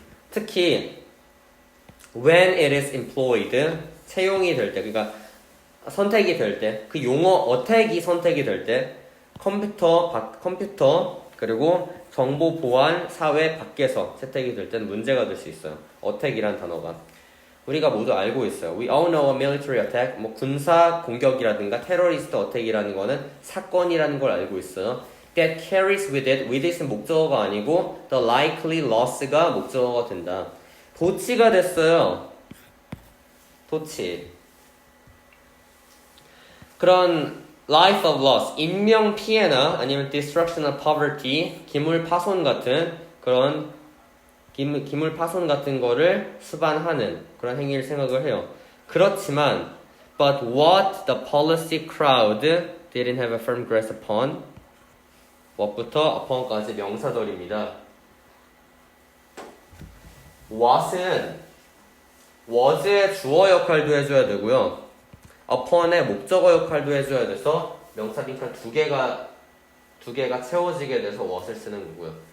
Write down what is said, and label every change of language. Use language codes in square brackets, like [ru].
[ko] 특히 [en] when it is employed [ko] 채용이 될 때 그러니까 선택이 될 때 그 용어 어택이 선택이 될 때 컴퓨터 그리고 정보 보안 사회 밖에서 채택이 될 때는 문제가 될 수 있어요. 어택이란 단어가 우리가 모두 알고 있어요. [en] We all know a military attack [ko] 뭐 군사 공격이라든가 테러리스트 어택이라는 거는 사건이라는 걸 알고 있어요. [en] That carries with it은 [ko] 목적어가 아니고 [en] the likely loss가 [ko] 목적어가 된다. 도치가 됐어요. 도치. 그런 [en] life of loss, [ko] 인명 피해나 아니면 [en] destruction of poverty, [ko] 기물 파손 같은 그런 기물 파손 같은 거를 수반하는 그런 행위를 생각을 해요. 그렇지만 [en] but what the policy crowd didn't have a firm grasp upon what부터 upon까지 [ko] 명사절입니다. what은 was의 주어 역할도 해줘야 되고요. upon의 목적어 역할도 해줘야 돼서 명사 빈칸 두 개가 채워지게 돼서 what을 쓰는 거고요.